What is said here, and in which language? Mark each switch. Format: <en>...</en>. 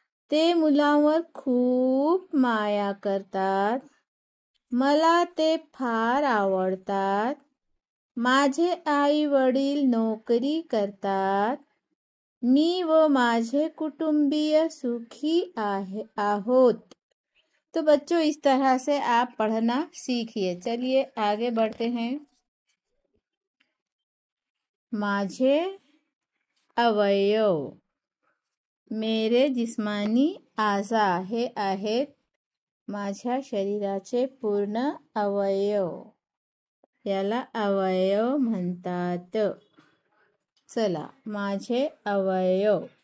<mr>ते मुलांवर खूप माया करतात. मला ते फार आवडतात. माझे आई वडील नोकरी करतात. मी व माझे कुटुंबीय सुखी आहोत.</mr> <hi>तो बच्चों, इस तरह से आप पढ़ना सीखिए। चलिए आगे बढ़ते हैं।</hi> <mr>माझे अवयव,</mr> <hi>मेरे जिस्मानी आजा</hi> <mr>हे आहेत माझ्या शरीराचे पूर्ण अवयव. याला अवयव म्हणतात. चला, माझे अवयव.</mr>